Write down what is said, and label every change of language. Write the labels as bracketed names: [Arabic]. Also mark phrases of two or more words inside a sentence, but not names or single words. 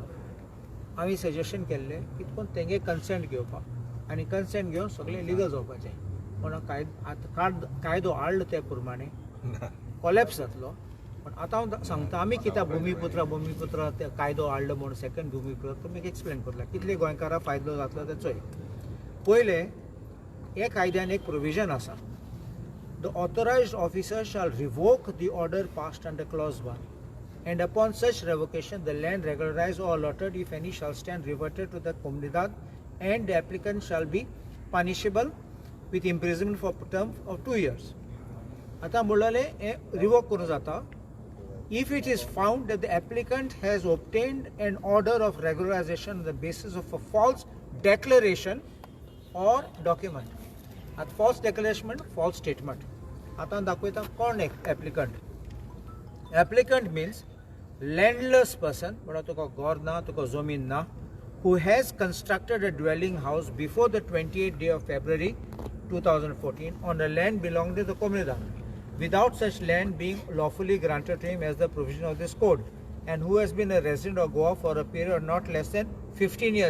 [Konkani] हांवें सजेशन केल्लें की पूण तेंगे कन्सेंट घेवपाक आनी कन्सेंट घेवन सगळें लिगल जावपाचें पूण कायदो हाडलो ते प्रमाणे कोलॅप्स जातलो. पण आतां हांव सांगता आमी कित्याक भुमिपुत्र ते कायदो हाडलो म्हूण सेकंड भुमिपुत्र तुमी एक्सप्लेन करला कितले गोंयकारांक फायदो जातलो ते चोय. पयलें हे कायद्यान एक प्रोविजन आसा [English] the authorized officer shall revoke the order passed under clause 1 and upon such revocation the land regularized or allotted if any shall stand reverted to the comunidad and the applicant shall be punishable with imprisonment for term of 2 years. [Konkani] आता म्हणलें हे रिवोक करूं जाता [English] if it is found that the applicant has obtained an order of regularization on the basis of a false declaration or document. At false declaration, false statement. [Konkani] आता दाखयता कोण applicant. [English] Applicant means landless person, but [Konkani] तुका घर ना, तुका जमीन ना, [English] who has constructed a dwelling house before the 28th day of February 2014 on the land belonging to the comunidad, without such land being lawfully granted to him as the provision of this code, and who has been a resident of Goa for a period not less than 15 years.